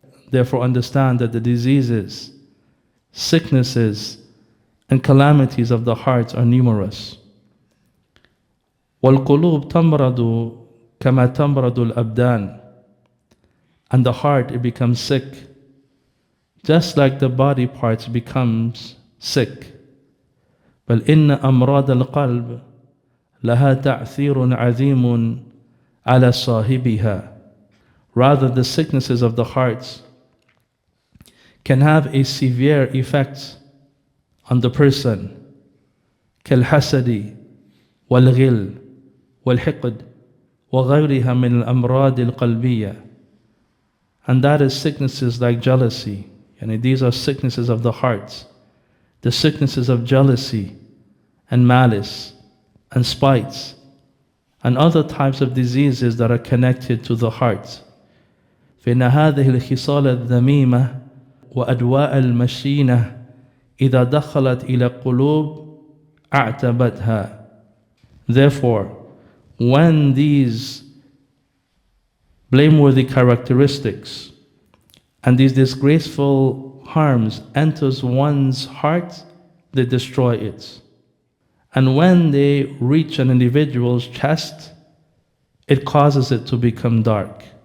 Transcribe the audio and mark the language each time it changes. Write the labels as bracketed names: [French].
[English] Therefore understand that the diseases, sicknesses, and calamities of the heart are numerous. [Arabic] وَالْقُلُوبِ تَمْرَضُ كَمَا تَمْرَضُ الْأَبْدَانِ. [English] And the heart, it becomes sick, just like the body parts becomes sick. [Arabic] بل إن أمراض القلب لها تأثير عظيم على صاحبها. [English] Rather, the sicknesses of the hearts can have a severe effect on the person. [Arabic] كالحسد والغل والحقد وغيرها من الأمراض القلبية. [English] And that is sicknesses like jealousy. And these are sicknesses of the heart. The sicknesses of jealousy and malice and spite and other types of diseases that are connected to the heart. [Arabic] فإن هذه الخصال الذميمة وأدواء المشينة إذا دخلت إلى قلوب أعتبتها. [English] Therefore, when these blameworthy characteristics and these disgraceful harms enters one's heart, they destroy it. And when they reach an individual's chest, it causes it to become dark.